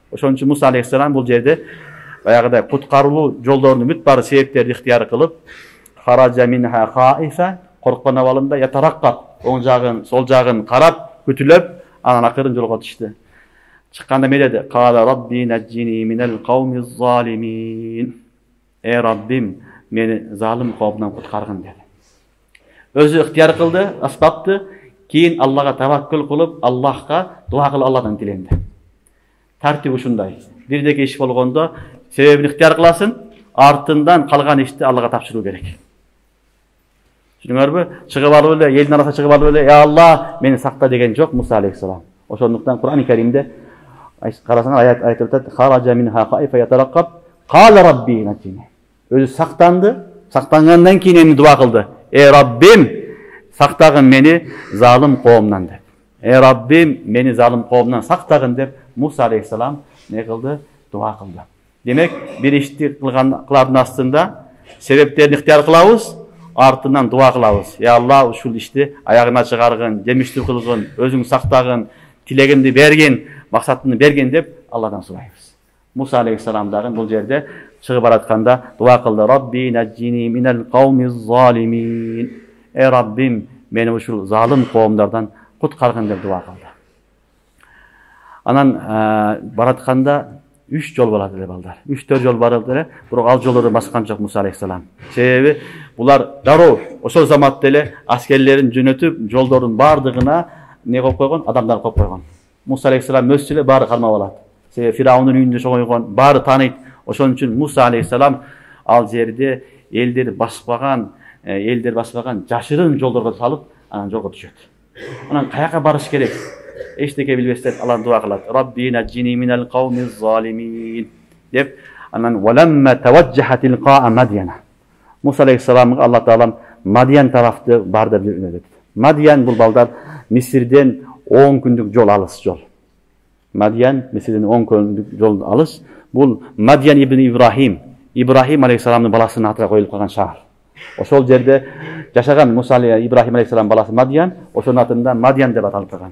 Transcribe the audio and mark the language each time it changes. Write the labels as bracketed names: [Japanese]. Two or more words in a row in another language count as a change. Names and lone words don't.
[Kyrgyz] Ошон үчүн Муса алейхиссалам бул жерде баягыдай куткарылуу жолдорунун бүт баары себептерди ыктыяр кылып, [Arabic] خرج منها خائفا, [Kyrgyz] корккон абалында ятараккап, оң жагын, сол жагын карап, күтүлөп, анан акырын жолго түштү. Чыкканда эмне деди? [Arabic] قال رب نجني من القوم الظالمين. [Kyrgyz] Раббим, мени залым коомдон куткаргын деди. Өзү ыктыяр кылды, асбапты, кийин Аллага таваккул кылып, Аллахка дуа кылып Алладан тиленди. Тартип ушундай. Бирдеги иш болгондо себебин ыктыяр кыласың, артындан калган ишти Аллага тапшыруу керек. Түшүнүңөрбү? Чыгып алып эле, элдин арасына чыгып алып эле, "Я Алла, мени сакта" деген жок Муса алейхиссалам. Ошондуктан Кур'ан-ы Каримде карасаңар аят айтып атат: [Arabic] "خرج منها خائفا يترقب قال رب نجني." [Kyrgyz] Өзү сактанды, сактангандан кийин эми дуа кылды. Раббим, сактагын мени залым коомдон деп. Раббим, мени залым коомдон сактагын деп Муса алейхиссалам не кылды? Дуа кылды. Демек, бир ишти кылардын астында себептерин ыктыяр кылабыз, артынан дуа кылабыз. Я Алла, ушул ишти аягына чыгаргын, жемиштүү кылгын, өзүң сактагын, тилегимди бергин, максатымды берген деп Алладан сурайбыз. Муса алейхиссалам дагы бул жерде чыгып баратканда дуа кылды. [Arabic] رب نجني من القوم الظالمين. [Kyrgyz] Раббим, мени ушул залым коомдордон куткаргын деп дуа кылды. Анан баратканда 3 жол болот эле балдар. 3-4 жол барып эле, бирок ал жолдорду баскан жок Муса алейхиссалам. Себеби булар дароо ошол заматта эле аскерлерин жөнөтүп, жолдордун бардыгына не коюп койгон, адамдар коюп койгон. Муса алейхиссалам өссө эле баары кармап алат. Себеби Фираундун үйүндө чогойгон, баары тааныйт. Ошон үчүн Муса алейхиссалам ал жерде элдер баспаган жашырын жолдорго салып, анан жолго түшөт. Анан каяка барыш керек? Эчтеке билбестен Аллах дуа кылат. [Arabic] رب نجني من القوم الظالمين [Kyrgyz] деп, анан [Arabic] ولما توجه تلقاء مدين. [Kyrgyz] Муса алейхиссаламга Алла Таалам Мадиян тарафты бар деп жөнөтөт. Мадиян бул балдар Мисирден 10 күндүк жол алыс жол. Мадиян Мисирден 10 күндүк жол алыс. Бул Мадиян ибн Ибрахим, Ибрахим алейхиссаламдын баласынын атына коюлуп калган шаар. Ошол жерде жашаган Муса Ибрахим алейхиссалам баласы Мадиян, ошонун атында Мадиян деп аталып калган.